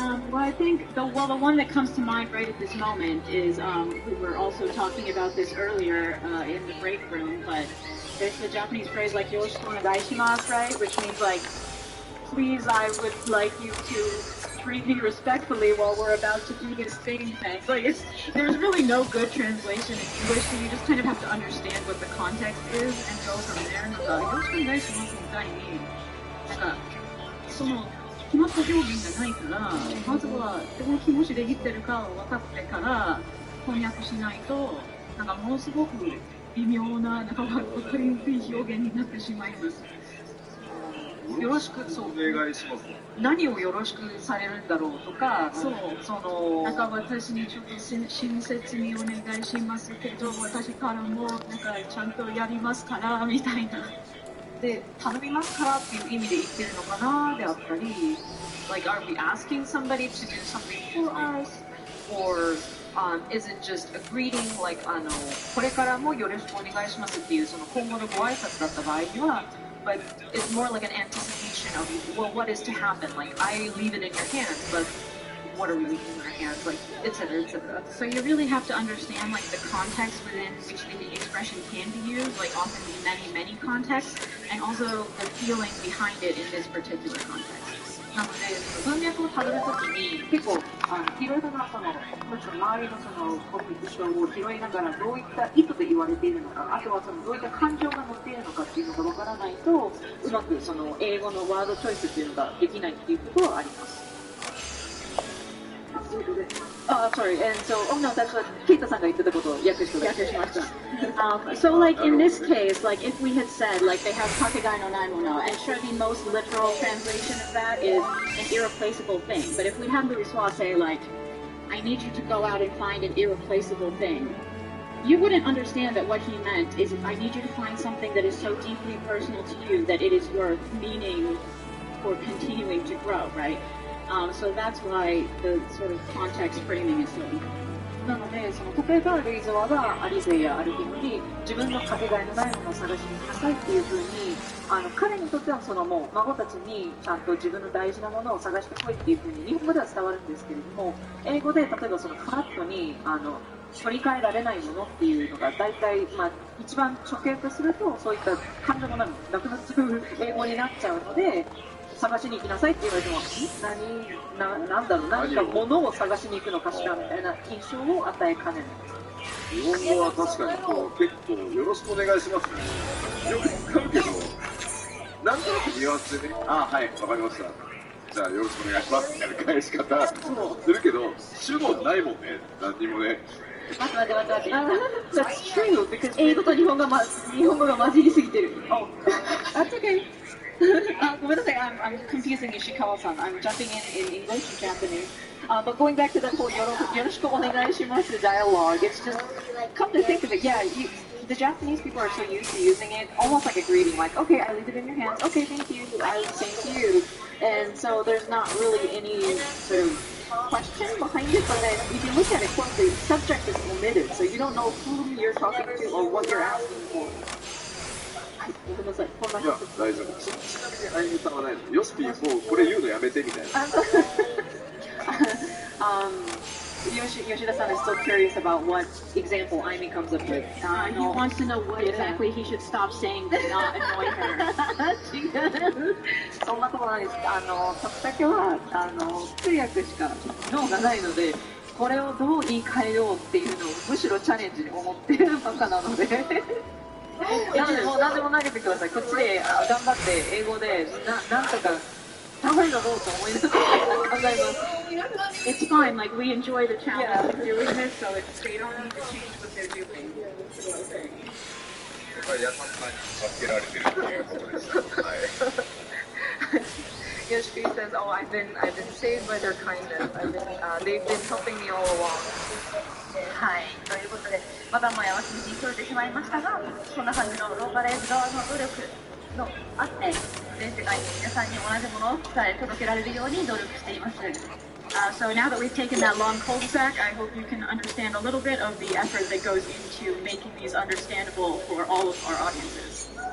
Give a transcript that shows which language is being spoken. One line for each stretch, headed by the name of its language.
English: Well, I think the one that comes to mind right at this moment is we were also talking about this earlier in the break room, but there's the Japanese phrase like yoroshiku onegaishimasu, right, which means like, please, I would like you to treat me respectfully while we're about to do this thing. Like there's really no good translation in English, so you just kind of have to understand what the context is and go from there.
Japanese: よろしくお願いしますみたいに、なんかその決まった表現がないから、まずはどう気持ちで言ってるかを分かってから翻訳しないと、なんかものすごく微妙な、なんか分かりにくい表現になってしまいます。よろしく、そう。お願いします。何をよろしくされるんだろうとか、そう、その、なんか私にちょっと親切にお願いしますけど、私からもなんかちゃんとやりますからみたいな。で、頼みますからっていう意味で言ってるのかなであったり、
English: like are we asking somebody to do something for us, or is it just a greeting, like
Japanese: これからもよろしくお願いしますっていうその今後のご挨拶だった場合には。
English: But it's more like an anticipation of, well, what is to happen? Like, I leave it in your hands, but what are we leaving in our hands? Like, etc., etc. So you really have to understand, like, the context within which the expression can be used, like, often in many, many contexts, and also the feeling behind it in this particular context.
Japanese: なので、文脈をたどるときに、結構、いろいろなその、周りのそのコミュニケーションを拾いながら、どういった意図で言われているのか、あとはそのどういった感情が乗っているのかっていうのがわからないと、うまくその英語のワードチョイスっていうのができないっていうことはあります。ということで
English: sorry, and so, oh no, that's what Keita
Japanese: さんが言ってたことを訳して訳しました。
English: So like in this case, like if we had said like they have kakegai no naimono, and sure the most literal translation of that is an irreplaceable thing. But if we had Louisoix say like, I need you to go out and find an irreplaceable thing, you wouldn't understand that what he meant is I need you to find something that is so deeply personal to you that it is worth meaning for continuing to grow, right? So that's why the sort of context framing is so important.
Japanese: なので、その例えばルイゾワがアリゼやアルティムに自分のかけがえのないものを探しに行きなさいっていうふうに、彼にとってはそのもう孫たちにちゃんと自分の大事なものを探してこいっていうふうに日本語では伝わるんですけれども、英語で例えばそのフラットに取り替えられないものっていうのが大体、一番直訳するとそういった感情もなくなっちゃう英語になっちゃうので、探しに行きなさいって言われても、なんだろう、何か物を探しに行くのかしらみたいな印象を与えかねない。日本語は確かにこう結構よろしくお願いしますね。よく使うけど、なんとなくニュアンスでね、ああはい、わかりました。じゃあよろしくお願いしますみたいな返し方するけど、主語ないもんね、何にもね。待って。
English: That's true, because
Japanese: 英語と日本語が混じりすぎてる。
English: Oh, that's okay.
Japanese: ごめんなさい、
English: I'm confusing Ishikawa-san. I'm jumping in English and Japanese. But going back to the whole
Japanese: よろしくお願いします
English: dialogue, it's just, come to think of it, yeah, the Japanese people are so used to using it, almost like a greeting, like, okay, I leave it in your hands, okay, thank you, I same to you. And so there's not really any sort of question behind it, but then if you look at it closely, the subject is omitted, so you don't know who you're talking to or what you're asking for.
Japanese: ごめんなさい、こんな。いや、大丈夫。ちなみにあゆみさんはないの？ヨスピーもうこれ言うのやめてみたいな。
English: Yoshida-san is still curious about what example Aimi comes up with. He wants to know what exactly he should stop saying to not annoy her.
Japanese: そんなことないです。時だけは通訳しか脳がないので、これをどう言い換えようっていうのをむしろチャレンジに思ってるバカなので。もう何でも投げてください。こっちで頑張って英語でなんとかダメだろうと思いながら考えます。
English: It's fine, like we enjoy the challenge of doing this, so it's, they don't need to change what they're doing.
Japanese: 優しさに助けられてるっていうことです。はい。
English: Yoshi says, "Oh, I've been saved by their kindness. They've been helping me all along."
Japanese: はい、ということで、またもや私に聞こえてしまいましたが、そんな感じのローカライズ側の努力のあって、全世界に皆さんに同じものを伝え届けられるように努力しています。
English: So now that we've taken that long cul-de-sac, I hope you can understand a little bit of the effort that goes into making these understandable for all of our audiences.